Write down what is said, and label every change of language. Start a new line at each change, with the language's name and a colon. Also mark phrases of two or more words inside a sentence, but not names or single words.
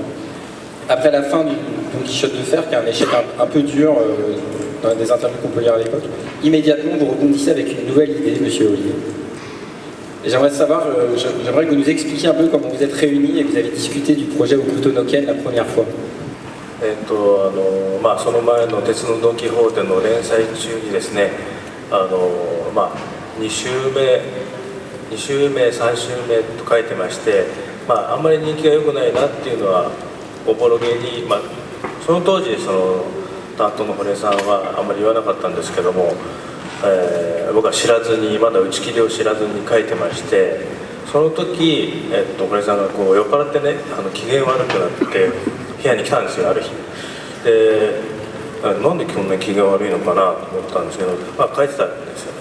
French: Après la fin du Don Quichotte de fer, qui est un échec un peu dur dans des interviews qu'on peut lire à l'époque, immédiatement vous rebondissez avec une nouvelle idée, monsieur Olivier. Et j'aimerais savoir, j'aimerais que vous nous expliquiez un peu comment vous êtes réunis et que vous avez discuté du projet Hokuto no Ken la première fois.
Japanese: その前の鉄のドン・キホーテの連載中にですね、2週目、3週目と書いてまして、あんまり人気が良くないなっていうのはおぼろげに、その当時その担当の堀江さんはあんまり言わなかったんですけども、僕は知らずにまだ打ち切りを知らずに書いてまして、その時、堀江さんがこう酔っ払ってね機嫌悪くなって部屋に来たんですよ、ある日で、なんでこんなに機嫌悪いのかなと思ったんですけど、書いてたんですよ。